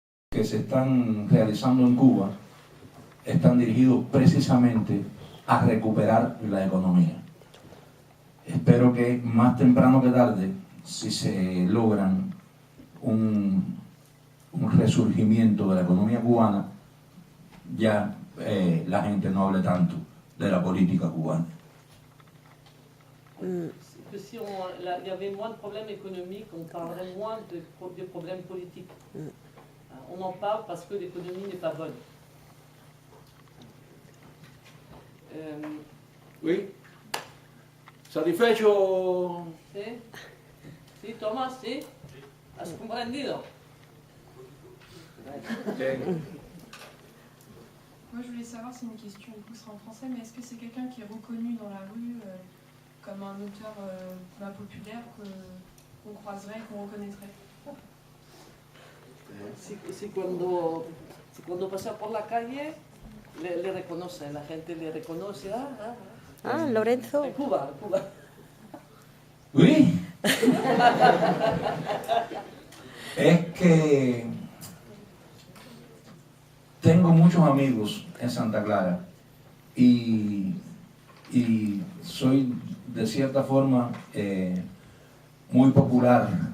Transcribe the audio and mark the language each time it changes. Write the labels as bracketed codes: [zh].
[es] Que se están realizando en Cuba están dirigidos precisamente a recuperar la economía. Espero que más temprano que tarde, si se logran un resurgimiento de la economía cubana, ya la gente no hable tanto de la política cubana. [fr] Que si il y avait moins de problèmes économiques, on parlerait moins de problèmes politiques. On en parle parce que l'économie n'est pas bonne. Oui. [es] ¿Satisfecho? ¿Sí? ¿Sí, Tomás? ¿Sí? ¿Has comprendido? [fr] Moi, je voulais savoir, c'est une question, du coup, ce sera en français, mais est-ce que c'est quelqu'un qui est reconnu dans la rue comme un auteur populaire qu'on croiserait, qu'on reconnaîtrait? [es] Si cuando pasa por la calle le reconoce, la gente le reconoce. Lorenzo. De Cuba, de Cuba. [fr] Oui. [es] Es que tengo muchos amigos en Santa Clara y soy de cierta forma muy popular.